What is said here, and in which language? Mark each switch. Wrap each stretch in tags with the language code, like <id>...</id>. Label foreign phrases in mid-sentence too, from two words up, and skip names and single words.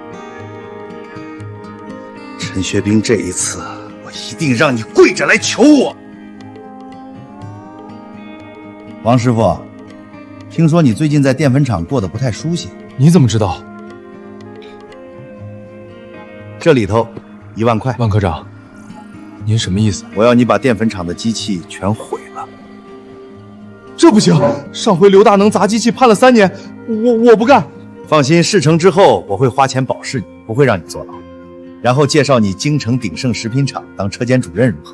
<zh>陳學兵，這一次我一定讓你跪着來求我。王師傅，聽說你最近在澱粉廠過得不太舒心。你怎麼知道？這裡頭 1萬塊。万科長，您什么意思？我要你把淀粉厂的机器全毁了。这不行！上回刘大能砸机器判了3年，我不干。放心，事成之后我会花钱保释你，不会让你坐牢，然后介绍你京城鼎盛食品厂当车间主任，如何？</zh>